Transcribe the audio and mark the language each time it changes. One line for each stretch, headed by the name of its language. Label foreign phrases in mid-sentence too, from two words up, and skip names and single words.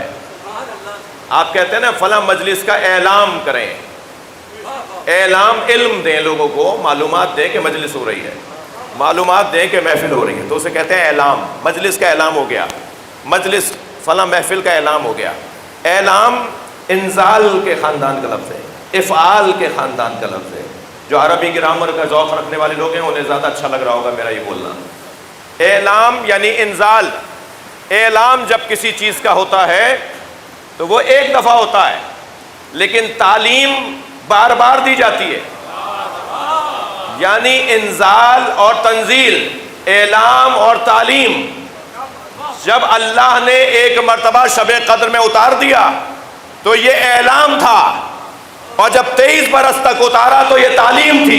Urdu: آپ کہتے ہیں نا فلاں مجلس کا اعلام کریں، اعلام، علم دیں، لوگوں کو معلومات دیں کہ مجلس ہو رہی ہے، معلومات دیں کہ محفل ہو رہی ہے، تو اسے کہتے ہیں اعلام. مجلس کا اعلام ہو گیا، مجلس فلاں محفل کا اعلام ہو گیا. اعلام انزال کے خاندان کا لفظ ہے، افعال کے خاندان کا لفظ ہے. جو عربی گرامر کا ذوق رکھنے والے لوگ ہیں انہیں زیادہ اچھا لگ رہا ہوگا میرا یہ بولنا. اعلام یعنی انزال. اعلام جب کسی چیز کا ہوتا ہے تو وہ ایک دفعہ ہوتا ہے، لیکن تعلیم بار بار دی جاتی ہے. یعنی انزال اور تنزیل، اعلام اور تعلیم، جب اللہ نے ایک مرتبہ شب قدر میں اتار دیا تو یہ اعلام تھا، اور جب 23 برس تک اتارا تو یہ تعلیم تھی.